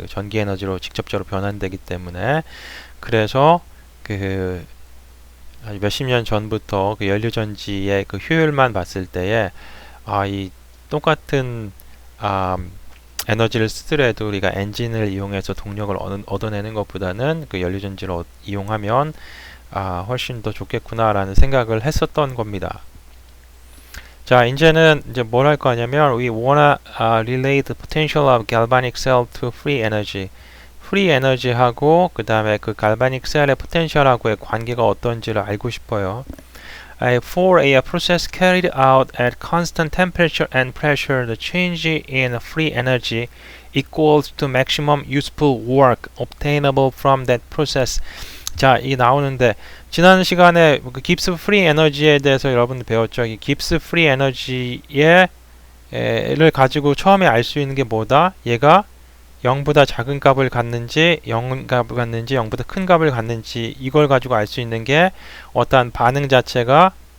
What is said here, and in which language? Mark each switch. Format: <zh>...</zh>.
<ko>전기 에너지로 직접적으로 변환되기 때문에. 그래서 그 몇십 년 전부터 그 연료전지의 그 효율만 봤을 때에 이 똑같은 에너지를 쓰더라도 우리가 엔진을 이용해서 동력을 얻어내는 것보다는 그 연료전지를 이용하면 훨씬 더 좋겠구나라는 생각을 했었던 겁니다. 자, 이제는 이제 뭘 할 거냐면,</ko> <en>we wanna relate the potential of galvanic cell to free energy.</en> <ko>free energy하고 그 다음에 그 galvanic cell의 potential하고의 관계가 어떤지를 알고 싶어요.</ko> <en>For a process carried out at constant temperature and pressure, the change in free energy equals to maximum useful work obtainable from that process.</en> <ko>자, 이 나오는데, 지난 시간에 그 깁스 프리 에너지에 대해서 여러분들 배웠죠. 이 깁스 프리 에너지를 가지고 처음에 알 수 있는 게 뭐다? 얘가 0보다 작은 값을 갖는지 0값을 갖는지 0보다 큰 값을 갖는지, 이걸 가지고 알 수 있는 게 어떠한 반응 자체가</ko>